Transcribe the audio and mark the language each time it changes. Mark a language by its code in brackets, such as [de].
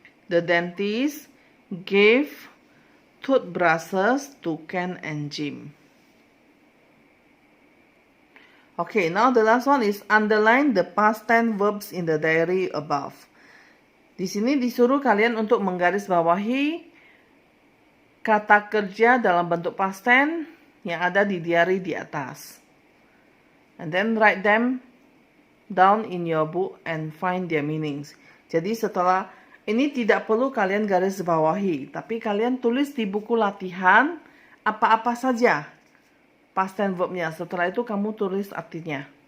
[en] The dentist gave toothbrushes to Ken and Jim. Okay, now the last one is underline the past tense verbs in the diary above. [id] Di sini disuruh kalian untuk menggarisbawahi kata kerja dalam bentuk past tense yang ada di diary di atas. [en] And then write them down in your book and find their meanings. [id] Jadi setelah ini tidak perlu kalian garis bawahi, tapi kalian tulis di buku latihan apa-apa saja past tense verbnya. Setelah itu kamu tulis artinya.